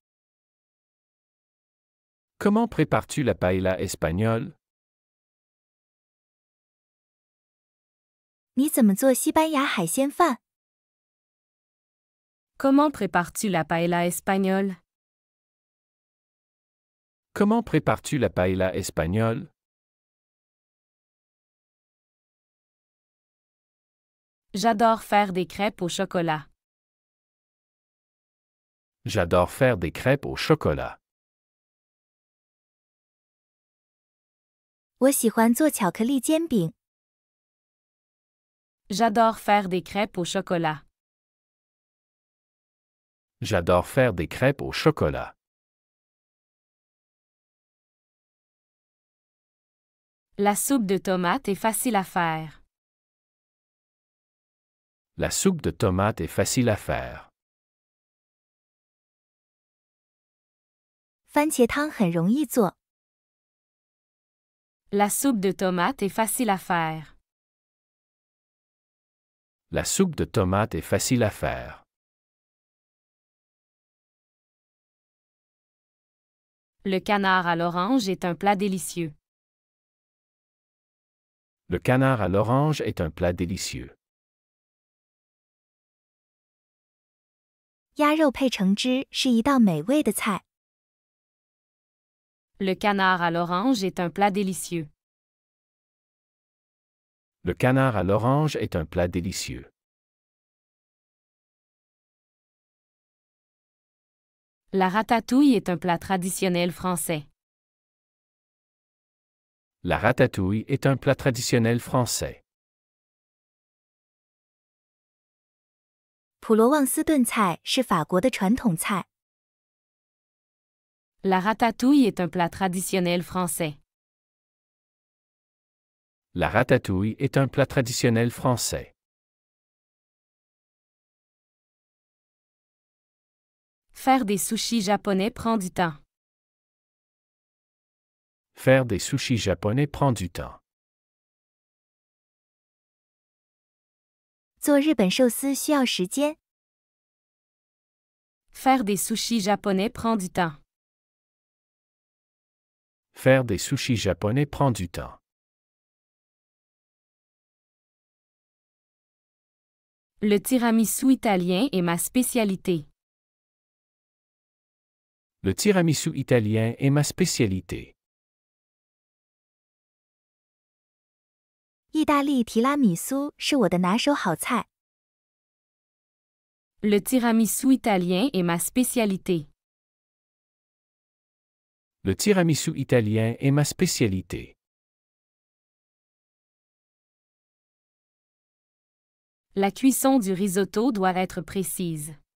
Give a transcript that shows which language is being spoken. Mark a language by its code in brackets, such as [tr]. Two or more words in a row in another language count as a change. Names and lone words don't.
[fr] Comment prépares-tu la paella espagnole? [zh] 你怎么做西班牙海鲜饭？ [fr] Comment prépares-tu la paella espagnole? Comment prépares-tu la paella espagnole? J'adore faire des crêpes au chocolat. J'adore faire des crêpes au chocolat. [zh] 我喜欢做巧克力煎饼。 [fr] J'adore faire des crêpes au chocolat. J'adore faire des crêpes au chocolat. La soupe de tomate est facile à faire. La soupe de tomate est facile à faire. [zh] 番茄汤很容易做。 [fr] La soupe de tomate est facile à faire. La soupe de tomate est facile à faire. Le canard à l'orange est un plat délicieux. Le canard à l'orange est un plat délicieux. [zh] 鸭肉配橙汁是一道美味的菜。 [fr] Le canard à l'orange est un plat délicieux. Le canard à l'orange est un plat délicieux. La ratatouille est un plat traditionnel français. La ratatouille est un plat traditionnel français. [zh] 普罗旺斯炖菜是法国的传统菜。 [fr] La ratatouille est un plat traditionnel français. La ratatouille est un plat traditionnel français. Faire des sushis japonais prend du temps. Faire des sushis japonais prend du temps. [zh] 做日本寿司需要时间。 [fr] Faire des sushis japonais prend du temps. Faire des sushis japonais prend du temps. Le tiramisu italien est ma spécialité. Le tiramisu italien est ma spécialité. [zh] 意大利提拉米苏是我的拿手好菜。 [fr] Le tiramisu italien est ma spécialité. Le tiramisu italien est ma spécialité. La cuisson du risotto doit être précise.